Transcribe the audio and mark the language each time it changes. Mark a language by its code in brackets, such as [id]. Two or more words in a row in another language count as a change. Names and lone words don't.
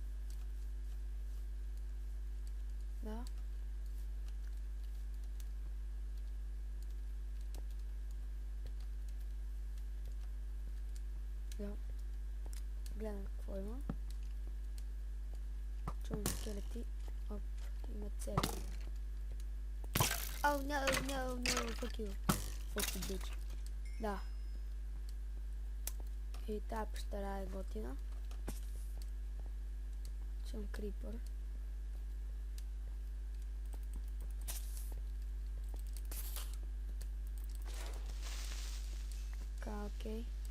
[bg] Да. Да. Гледам какво има. Чувам скелети. Оп, има цели. [en] Oh no, no, no, fuck you. Fuck you, bitch. [bg] Да. И тази пещера е готина. Чувам крипър. Така, окей.